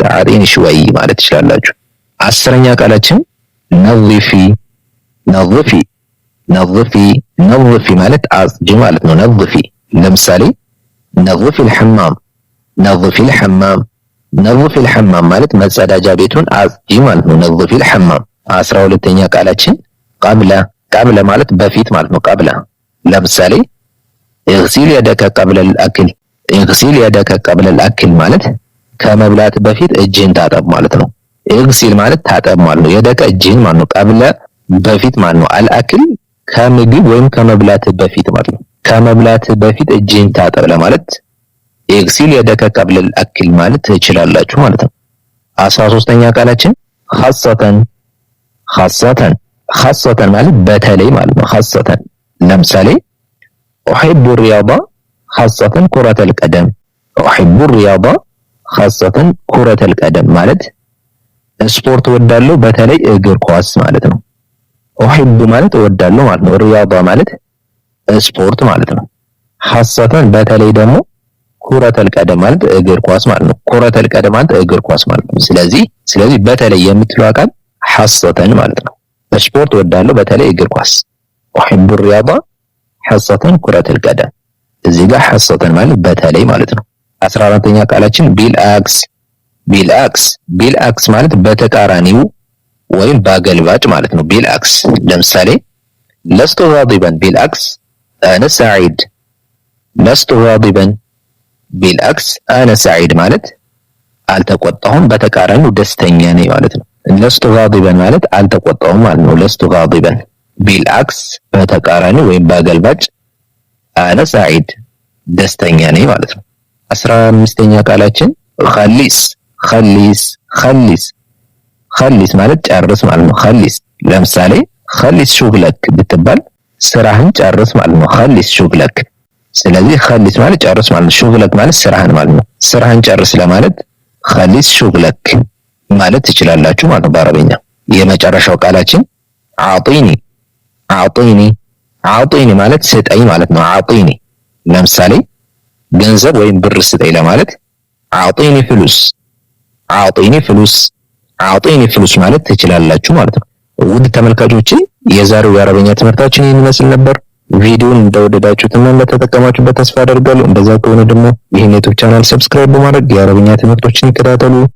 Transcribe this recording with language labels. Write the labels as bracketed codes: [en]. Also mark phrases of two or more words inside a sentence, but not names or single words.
[ar] أعطيني شوي [am] ማለት ትችላላችሁ። አስረኛ ቃላችን ነظፊ ነظፊ ማለት አጽጂ ማለት ነው። ነظፊ ለምሳሌ [ar] نظفي الحمام نظفي الحمام نظفي الحمام [am] ማለት መጸዳጃ ቤቱን አጽጂ ማለት ነው። [ar] نظفي الحمام [am] 12ኛ ቃላችን ቀብለ ማለት በፊት ማለት ነው። ቀብለ ለምሳሌ [ar] اغسل يدك قبل الاكل اغسل يدك قبل الاكل [am] ማለት ከመብላት በፊት እጅን ታጠብ ማለት ነው። اغسل ማለት ታጠብ ማለት ነው። የደከ እጅን ማለት ነው። ቀብለ በፊት ማለት ነው። አልአክል ከምግብ ወይም ከመብላት በፊት ማለት ነው። ከመብላት በፊት እጅን ታጠብ ለማለት [ar] اغسل يدك قبل الاكل [am] ማለት ትችላላችሁ ማለት ነው። 13ኛ ቃላችን خاصة ማለት በተለይ ማለት ነው። خاصة ለምሳሌ [ar] أحب الرياضة خاصة كرة القدم أحب الرياضة خاصة كرة القدم [am] ማለት ስፖርት ወዳለው በተለይ እግር ኳስ ማለት ነው። أحب ማለት ወዳለው ማለት ነው። الرياضة ማለት ስፖርት ማለት ነው። خاصة በተለይ ደግሞ [ar] كرة القدم [am] ማለት እግር ኳስ ማለት ነው። [ar] كرة القدم [am] ማለት እግር ኳስ ማለት ነው። ስለዚህ በተለይ የምትለው አቃል خاصة ማለት ነው። ስፖርት ወዳለው በተለይ እግር ኳስ [ar] أحب الرياضة خاصة كرة القدم [am] እዚህ ጋር خاصة ማለት በተለይ ማለት ነው። 14ኛ ቃላችን ቢልአክስ ማለት በተቃራኒው ወይም ባገልባጭ ማለት ነው። ቢልአክስ ለምሳሌ [ar] لست غاضبا بالعكس انا سعيد لست غاضبا بالعكس انا سعيد [am] ማለት አልተቆጣሁም በተቃራኒው ደስተኛ ነኝ ማለት ነው። [ar] لست غاضبا [am] ማለት አልተቆጣሁም ማለት ነው። [ar] لست غاضبا بالعكس [am] በተቃራኒው ወይም ባገልባጭ [ar] انا سعيد [am] ደስተኛ ነኝ ማለት ነው። 15ኛ ቃላችን خلص ማለት ጨርስ ማለት ነው። خلص ለምሳሌ [ar] خلص شغلك [am] ብትባል ስራህን ጨርስ ማለት ነው። [ar] خلص شغلك [am] ስለዚህ خلص ማለት ጨርስ ማለት ነው። شغلك ማለት ስራህን ማለት ነው። ስራህን ጨርስ ለማለት [ar] خلص شغلك [am] ማለት ትችላላችሁ ማለት ነው በአረበኛ። የመጨረሻው ቃላችን አዕጢኒ ማለት ስጠኝ ማለት ነው። አዕጢኒ ለምሳሌ ገንዘብ ወይም ብር ስጠኝ ለማለት [ar] أعطيني فلوس [am] ማለት ትችላላችሁ ማለት ነው። ውድ ተመልካቾቼ የዛሬው የአረበኛ ትምህርታችን ይህን ይመስል ነበር። ቪዲዮውን እንደወደዳችሁትና እንደተጠቀማችሁበት ተስፋ አደርጋለሁ። እንደዛ ከሆነ ደግሞ ይህን ዩቲዩብ ቻናል ሰብስክራይብ በማድረግ የአረበኛ ትምህርቶችን ይከታተሉ።